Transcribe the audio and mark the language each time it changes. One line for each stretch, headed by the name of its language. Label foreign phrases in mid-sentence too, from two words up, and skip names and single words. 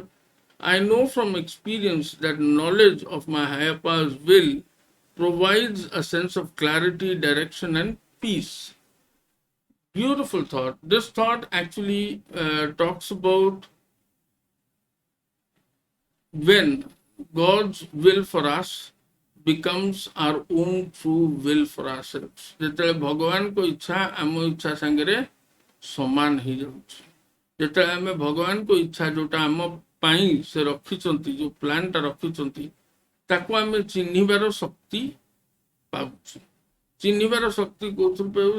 English: I know from experience that knowledge of my higher power's will provides a sense of clarity, direction, and peace. Beautiful thought. This thought actually talks about when God's will for us becomes our own true will for ourselves.
Odia: ଯେତେବେଳେ ଭଗବାନଙ୍କ ଇଚ୍ଛା ଆମ ଇଚ୍ଛା ସାଙ୍ଗରେ ସମାନ ହେଇଯାଉଛି, ଯେତେବେଳେ ଆମେ ଭଗବାନଙ୍କ ଇଚ୍ଛା ଯୋଉଟା ଆମ ପାଇଁ ସେ ରଖିଛନ୍ତି, ଯୋଉ ପ୍ଲାନ୍ଟା ରଖିଛନ୍ତି, ତାକୁ ଆମେ ଚିହ୍ନିବାର ଶକ୍ତି ପାଉଛୁ। ଚିହ୍ନିବାର ଶକ୍ତି କୋଉଥିରୁ ପାଇବୁ?